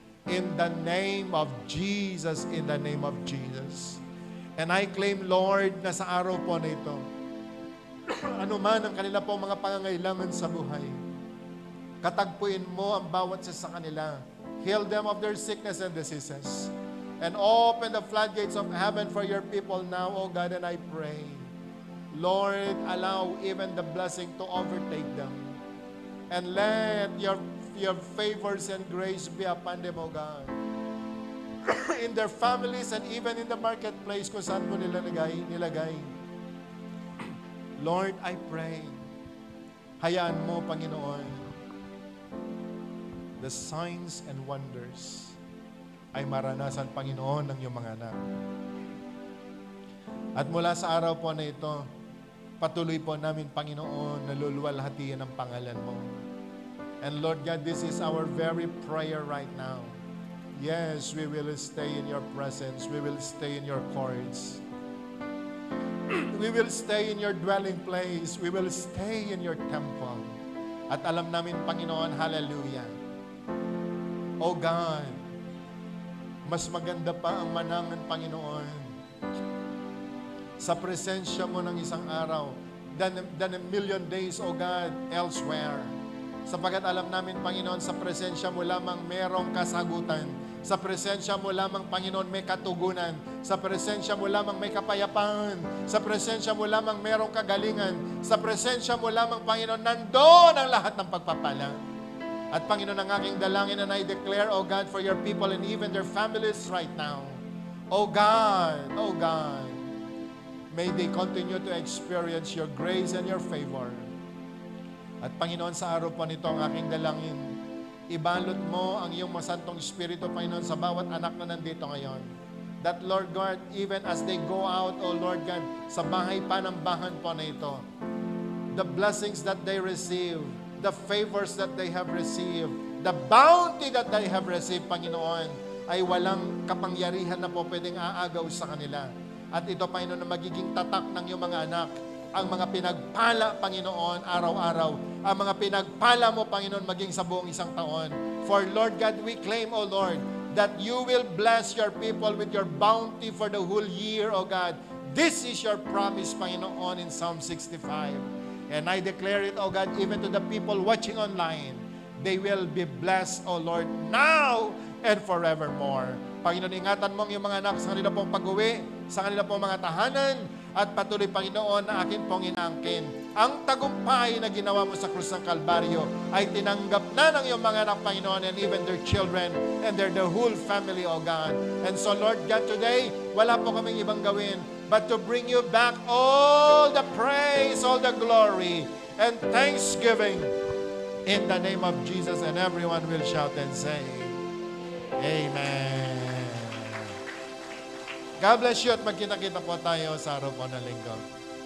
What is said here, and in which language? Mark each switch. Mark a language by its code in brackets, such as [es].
[en] In the name of Jesus, in the name of Jesus. And I claim, Lord, [tl] na sa araw po na ito, ano man ang kanila po mga pangangailangan sa buhay, katagpuin mo ang bawat isa sa kanila. [en] Heal them of their sickness and diseases. And open the floodgates of heaven for your people now, O God, and I pray, Lord, allow even the blessing to overtake them. And let your favors and grace be upon them, O God. In their families and even in the marketplace [tl] kung saan mo nilagay. [en] Lord, I pray, [tl] hayaan mo, Panginoon, [en] the signs and wonders [tl] ay maranasan, Panginoon, ng iyong mga anak. At mula sa araw po na ito, patuloy po namin, Panginoon, naluluwalhatian ang pangalan mo. [en] And Lord God, this is our very prayer right now. Yes, we will stay in your presence. We will stay in your courts. We will stay in your dwelling place. We will stay in your temple. [tl] At alam namin, Panginoon, hallelujah. Oh God, mas maganda pa ang manangan, Panginoon, sa presensya mo ng isang araw [en] than a million days, oh God, elsewhere. [tl] Sapagat alam namin, Panginoon, sa presensya mo lamang merong kasagutan. Sa presensya mo lamang, Panginoon, may katugunan. Sa presensya mo lamang may kapayapaan. Sa presensya mo lamang merong kagalingan. Sa presensya mo lamang, Panginoon, nandoon ang lahat ng pagpapala. At Panginoon, ang aking dalangin, [en] and I declare, O God, for your people and even their families right now. O God, may they continue to experience your grace and your favor. [tl] At Panginoon, sa araw po nito, ang aking dalangin, ibalot mo ang iyong masantong Espiritu, Panginoon, sa bawat anak na nandito ngayon. [en] That, Lord God, even as they go out, O Lord God, [tl] sa bahay panambahan po na ito, [en] the blessings that they receive, the favors that they have received, the bounty that they have received, Panginoon, [tl] ay walang kapangyarihan na po pwedeng aagaw sa kanila. At ito, Panginoon, na magiging tatak ng iyong mga anak, ang mga pinagpala, Panginoon, araw-araw, ang mga pinagpala mo, Panginoon, maging sa buong isang taon. [en] For Lord God, we claim, O Lord, that you will bless your people with your bounty for the whole year, O God. This is your promise, [tl] Panginoon, [en] in Psalm 65. And I declare it, O God, even to the people watching online, they will be blessed, O Lord, now and forevermore. [tl] Panginoon, ingatan mo ang iyong mga anak sa kanila pong pag-uwi, sa kanila pong mga tahanan, at patuloy, Panginoon, na akin pong inaangkin. Ang tagumpay na ginawa mo sa krus ng Kalbaryo ay tinanggap na ng iyong mga anak, Panginoon, [en] and even their children and their whole family, O God. And so, Lord God, today, [tl] wala po kaming ibang gawin [en] but to bring you back all the praise, all the glory, and thanksgiving in the name of Jesus. And everyone will shout and say, Amen. God bless you [tl] at magkita-kita po tayo sa araw po ng linggo.